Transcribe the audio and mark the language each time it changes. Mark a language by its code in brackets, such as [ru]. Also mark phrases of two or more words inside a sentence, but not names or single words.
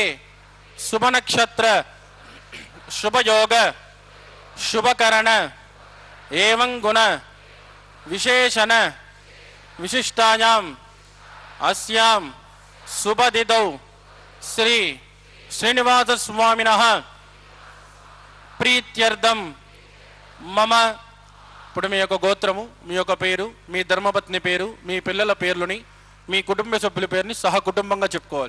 [sa] शुभनक्षत्र शुभयोग शुभकरण एवं गुण विशेषण विशिष्टायां अस्यां शुभतिथौ श्री श्रीनिवासस्वामिनः प्रीत्यर्थं मम [te] ఇప్పుడు మీ యొక్క గోత్రము, మీ యొక్క పేరు, మీ ధర్మపత్ని పేరు, మీ పిల్లల పేర్లని, మీ కుటుంబ సభ్యుల పేరుని సహకుటుంబంగా చెప్పుకోవాలి.